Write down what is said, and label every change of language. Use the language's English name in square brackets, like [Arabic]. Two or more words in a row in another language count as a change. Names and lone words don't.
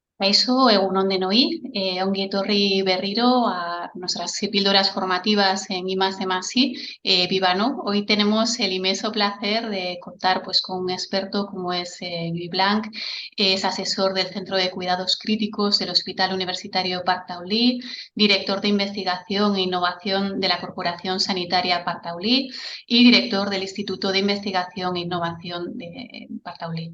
[Basque] Kaixo, egunon denoi, ongi etorri berriro [Spanish] a nuestras píldoras formativas en I+D+I, Vivano. Hoy tenemos el inmenso placer de contar pues, con un experto como es Lluís Blanch, es asesor del Centro de Cuidados Críticos del Hospital Universitario Parc Taulí, director de Investigación e Innovación de la Corporación Sanitaria Parc Taulí y director del Instituto de Investigación e Innovación de Parc Taulí.